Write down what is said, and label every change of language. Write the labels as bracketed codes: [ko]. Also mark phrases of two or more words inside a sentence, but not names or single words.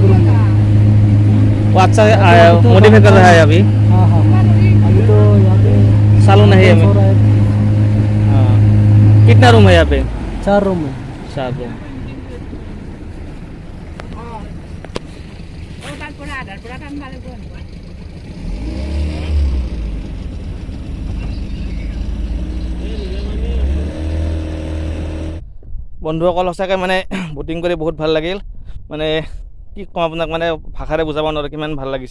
[hi] वो अच्छा मॉडिफाई कर रहा है अभी। हाँ अभी तो यहाँ पे चालू नहीं है अभी। हाँ, कितना रूम है यहाँ पे? 4 रूम है। 4 रूम। [as] পৰা আধাৰ পৰা টানবা লাগিব। বন্ধুসকল সঁচাকৈ মানে বুটিং কৰি বহুত ভাল লাগিল। মানে কি ক'ম আপোনাক, মানে ভাষাৰে বুজাব নোৱাৰোঁ কিমান ভাল লাগিছে।